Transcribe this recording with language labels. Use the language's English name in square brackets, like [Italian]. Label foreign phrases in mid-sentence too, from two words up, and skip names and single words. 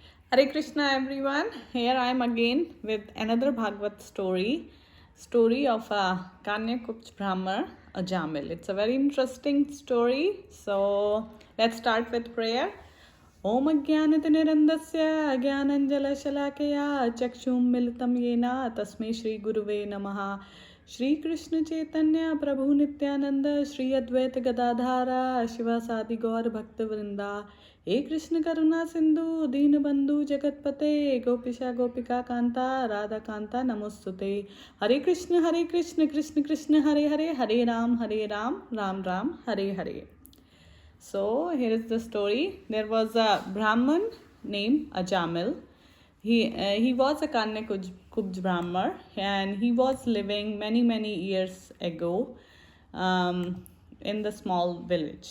[English] Hare Krishna everyone. Here I am again with another Bhagavad story of a Kanyakuch Brahmar, Ajamil. It's a very interesting story. So let's start with prayer. [Sanskrit] ॐ अज्ञानतिनिरन्दस्य अज्ञानाञ्जलशलाकया चक्षुम् मिलितम् येन तस्मै श्री गुरवे नमः. श्री कृष्ण चैतन्य प्रभु नित्यानन्द श्री अद्वैत गदाधर शिवासादि गौर भक्त वृन्द हे कृष्ण करुणा सिंधु दीन बंधु जगतपते गोपिशा गोपिका कांता राधा कांता नमोस्तुते हरे कृष्ण कृष्ण कृष्ण हरे हरे हरे राम राम राम हरे हरे. [English] So here is the story. There was a Brahman named Ajamil. He was a Kubj Brahmar, and he was living many years ago in the small village.